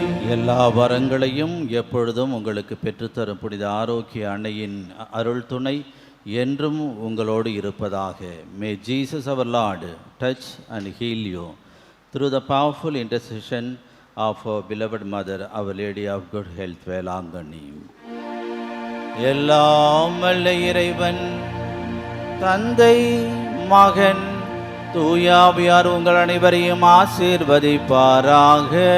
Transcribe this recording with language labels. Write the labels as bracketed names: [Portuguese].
[Tamil] எல்லா வரங்களையும் எப்பொழுதும் உங்களுக்கு பெற்றுத்தரும் புனித ஆரோக்கிய அன்னையின் அருள் துணை என்றும் உங்களோடு இருப்பதாக. [English] May Jesus our Lord touch and heal you through the powerful intercession of our beloved mother, Our Lady of Good Health, Velankanni. [Tamil] எல்லாம் வல்ல இறைவன் தந்தை, மகன், தூயாவியார் உங்கள் அனைவரையும் ஆசீர்வதிப்பாராக.